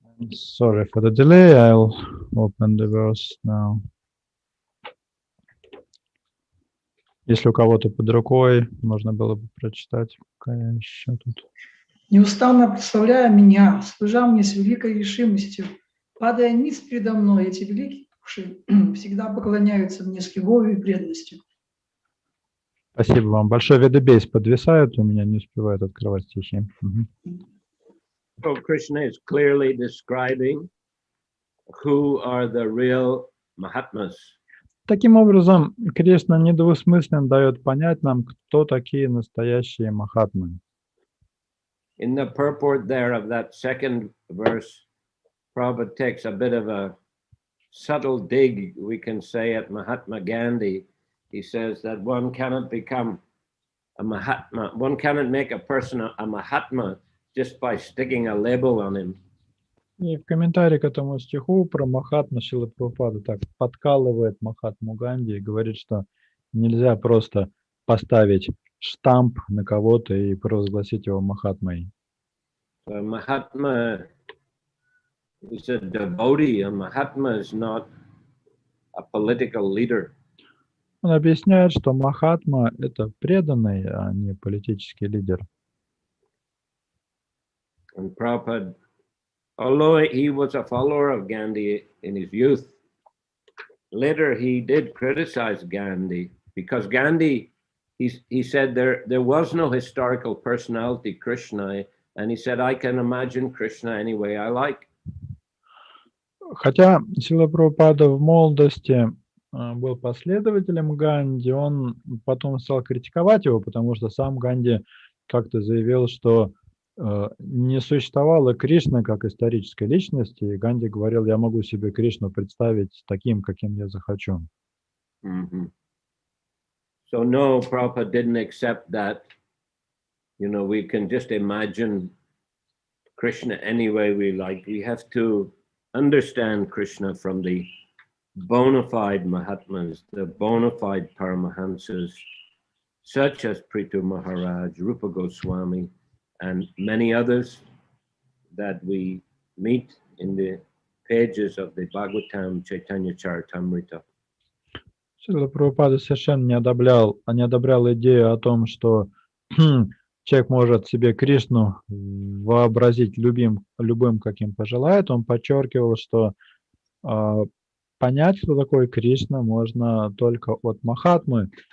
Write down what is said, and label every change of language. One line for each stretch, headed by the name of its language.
English: Sorry for the delay, I'll open the verse now.
Russian: Если у кого-то под рукой, можно было бы прочитать, пока я еще тут. Неустанно представляя меня, служа мне с великой решимостью, падая ниц передо мной, эти великие души всегда поклоняются мне с любовью и преданностью. Спасибо вам большое. Ведебейс подвисает, у меня не успевает открывать стихи.
English: So Krishna is clearly describing who are the real Mahatmas.
Russian: Таким образом, Кришна недвусмысленно дает понять нам, кто такие настоящие махатмы.
English: In the purport there of that second verse, Prabhupada takes a bit of a subtle dig, we can say, at Mahatma Gandhi. He says that one cannot become a Mahatma, one cannot make a person a Mahatma just by sticking a label on him.
Russian: И в комментарии к этому стиху про Махатму Шрилы Прабхупады так подкалывает Махатму Ганди и говорит, что нельзя просто поставить штамп на кого-то и провозгласить его Махатмой.
English: So Mahatma is a devotee. A Mahatma is not a political leader.
Russian: Он объясняет, что Махатма — это преданный, а не политический лидер.
English: And Prabhupada, although he was a follower of Gandhi in his youth, later he did criticize Gandhi because Gandhi, he said there was no historical personality, Krishna, and he said, I can imagine Krishna any way I like.
Russian: Хотя Шрила Прабхупада в молодости был последователем Ганди, он потом стал критиковать его, потому что сам Ганди как-то заявил, что не существовало Кришны как исторической личности, и Ганди говорил, я могу себе Кришну представить таким, каким я захочу. Mm-hmm.
English: So no, Prabhupada didn't accept that. You know, we can just imagine Krishna any way we like. We have to understand Krishna from the bona fide Mahatmas, the bona fide Paramahansas, such as Prithu Maharaj, Rupa Goswami, and many others that we meet in the pages of the Bhagavatam Chaitanya Charitamrita.
Russian: Шрила Прабхупада совершенно не одобрял идею о том, что человек может себе Кришну вообразить любым, каким пожелает. Он подчеркивал, что понять, кто такой Кришна, можно только от Махатмы.